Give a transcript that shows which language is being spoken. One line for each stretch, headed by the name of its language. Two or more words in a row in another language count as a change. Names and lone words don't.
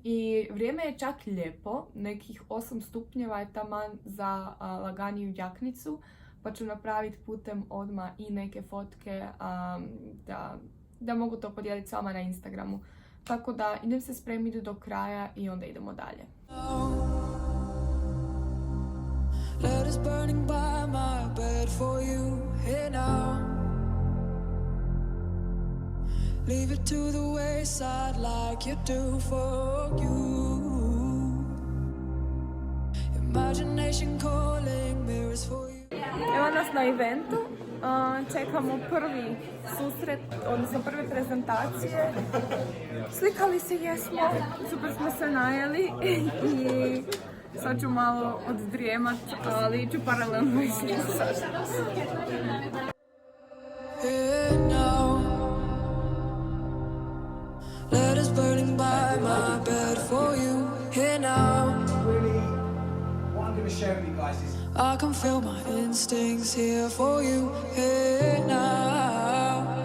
Croatian: I vrijeme je čak lijepo, nekih 8 stupnjeva je taman za laganiju jaknicu, pa ću napraviti putem odmah i neke fotke da mogu to podijeliti s vama na Instagramu. Tako da idem se spremiti do kraja i onda idemo dalje.
English: Letters burning by my bed for you here now. Leave it to the wayside like you do for you. Imagination calling mirrors for you.
Croatian: Evo nas na eventu, čekamo prvi susret, odnosno prve prezentacije. Slikali se jesmo, super smo se najeli i sad ću malo oddrijemat, ali ću paralelno i slušati.
English: Here now. Letters burning by my bed for you here now. Really, what I'm going to share with you guys is I can feel my instincts here for you here now.